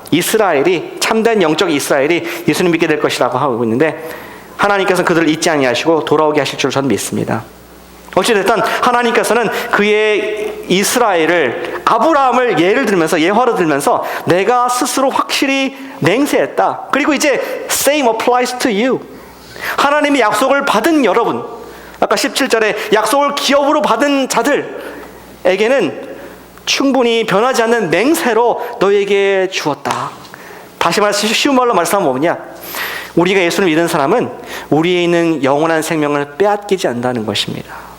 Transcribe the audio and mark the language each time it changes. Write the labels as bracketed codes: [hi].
[ko] 이스라엘이 참된 영적 이스라엘이 예수님 믿게 될 것이라고 하고 있는데 하나님께서는 그들을 잊지 아니하시고 돌아오게 하실 줄 저는 믿습니다. 어찌됐든 하나님께서는 그의 이스라엘을 아브라함을 예를 들면서 예화로 들면서 내가 스스로 확실히 맹세했다. 그리고 이제 [en] same applies to you. [ko] 하나님의 약속을 받은 여러분, 아까 17절에 약속을 기업으로 받은 자들에게는 충분히 변하지 않는 맹세로 너에게 주었다. 다시 말해서 쉬운 말로 말씀하면 뭐냐? 우리가 예수를 믿는 사람은 우리에 있는 영원한 생명을 빼앗기지 않는다는 것입니다.